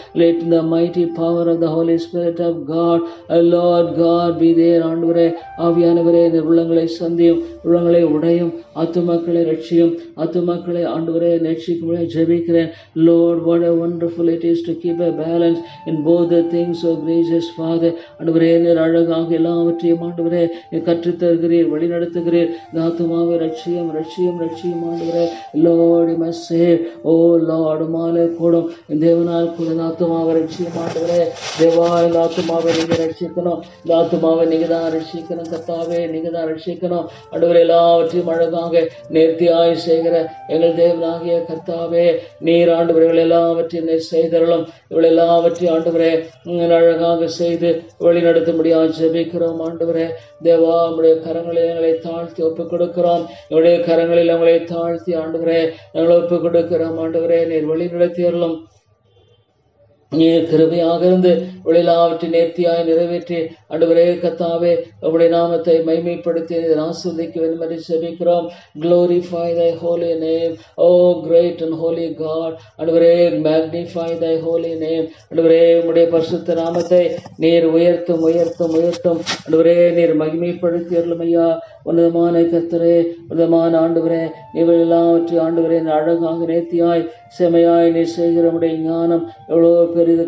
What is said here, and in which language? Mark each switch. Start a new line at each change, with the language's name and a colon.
English: Let the mighty power of the Holy Spirit of God, Lord God, be there.
Tamil: ஆண்டவரே ஆவியானவரே இந்த உள்ளங்களை சந்தியும், உள்ளங்களை உடையும், ஆத்துமாக்களை ரட்சியும், ஆத்துமாக்களை ஆண்டவரே நேசிக்கும்படி ஜெபிக்கிறேன்.
English: Lord, what a wonderful it is to keep a balance in both the things, oh gracious Father.
Tamil: ஆண்டவரே நீர் அழகாக எல்லாவற்றையும் ஆண்டவரே நீர் கற்றுத் தருகிறீர், வழி நடத்துகிறீர். இந்த ஆத்துமாவை ரட்சியும் ஆண்டவரே.
English: Lord, you must save. Oh Lord,
Tamil: உம்மாலே கூடும் இந்த தேவனால் கூட இந்த ஆத்துமாவை ரட்சியும் ஆண்டவரே. தேவா இந்த ஆத்துமாவை நீங்க ரட்சிக்கணும், இந்த ஆத்துமாவை நீங்க தான் ரட்சிக்கணும். கர்த்தாவே நீங்க தான் ரட்சிக்கணும். ஆண்டவரே எல்லாவற்றையும் அழகாக நேர்த்தியாய் செய்கிற எங்கள் தேவனாகிய கர்த்தாவே நீர் ஆண்டவர்கள் எல்லாவற்றையும் நீர் செய்தரலும். இவள் எல்லாவற்றையும் ஆண்டவரே அழகாக செய்து வழி நடத்தும்படியாக ஜெபிக்கிறோம். ஆண்டவரே தேவா நம்முடைய கரங்களில் எங்களை தாழ்த்தி ஒப்புக் கொடுக்கிறோம். என்னுடைய கரங்களில் எங்களை தாழ்த்தி ஆண்டவரே எங்களை ஒப்புக் கொடுக்கிறோம். ஆண்டவரே நீர் வழி நடத்தியறலும். நீர் கிருபையாக இருந்து எல்லாவற்றை நேர்த்தியாய் நிறைவேற்றி ஆண்டவரே கர்த்தாவே உம்முடைய நாமத்தை மைமைப்படுத்தி ஆசீர்வதிக்க வேண்டும் என்று ஜெபிக்கிறோம்.
English: Glorify thy holy name, oh great and holy God.
Tamil: ஆண்டவரே
English: magnify thy holy name.
Tamil: ஆண்டவரே உம்முடைய பரிசுத்த நாமத்தை நீர் உயர்த்தும் ஆண்டவரே நீர் மகிமைப்படுத்தி அருளும் ஐயா. உன்னதமான கர்த்தரே, உன்னதமான ஆண்டவரே இவள் எல்லாவற்றையும் ஆண்டவரே அழகாக நேர்த்தியாய் செமையாய் நீர் செய்கிற உம்முடைய ஞானம் எவ்வளவு பெரிது.